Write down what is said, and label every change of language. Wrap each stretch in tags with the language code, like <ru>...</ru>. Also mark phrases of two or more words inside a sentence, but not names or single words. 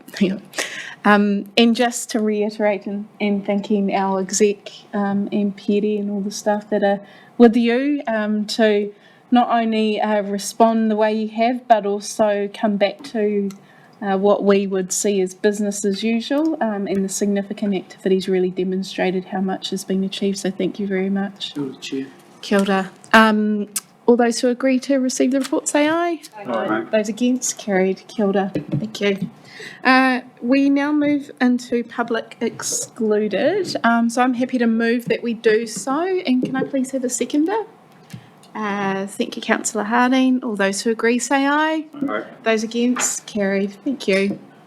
<en>And just to reiterate and thanking our exec and Perry and all the staff that are with you to not only respond the way you have, but also come back to what we would see as business as usual, and the significant activities really demonstrated how much has been achieved. So thank you very much.</en> <mi>Kia ora, Chair. Kia ora.</mi> <en>All those who agree to receive the report say aye. Aye. Those against, carried.</en> <mi>Kia ora.</mi> <en>Thank you. We now move into public excluded. So I'm happy to move that we do so. And can I please have a seconder? Thank you, Councillor Harding. All those who agree say aye. Aye. Those against, carried. Thank you.</en>